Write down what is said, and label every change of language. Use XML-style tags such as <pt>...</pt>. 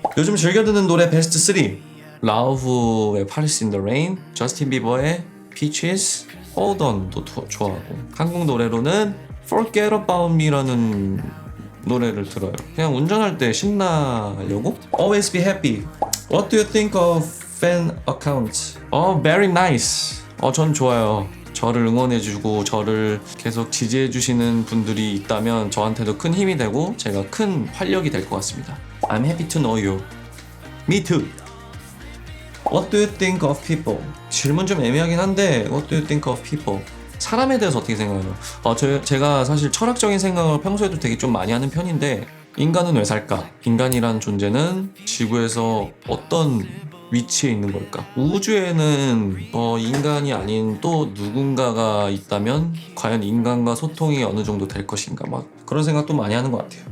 <ko>요즘 즐겨 듣는 노래 베스트 3. 라우브의 Paris in the Rain, 저스틴 비버의 Peaches, Hold On도 좋아하고 한국 노래로는 Forget About Me라는 노래를 들어요. 그냥 운전할 때 신나려고.</ko> <en>Always be happy. What do you think of fan accounts? Very nice.</en> <ko>전 좋아요. 저를 응원해주고 저를 계속 지지해주시는 분들이 있다면 저한테도 큰 힘이 되고 제가 큰 활력이 될 것 같습니다.</ko> <en>I'm happy to know you. Me too. What do you think of people?</en> <ko>질문 좀 애매하긴 한데</ko> <en>What do you think of people?</en> <ko>사람에 대해서 어떻게 생각해요? 제가 사실 철학적인 생각을 평소에도 되게 좀 많이 하는 편인데 인간은 왜 살까? 인간이란 존재는 지구에서 어떤 위치에 있는 걸까? 우주에는 인간이 아닌 또 누군가가 있다면 과연 인간과 소통이 어느 정도 될 것인가 막 그런 생각도 많이 하는 것 같아요.</ko>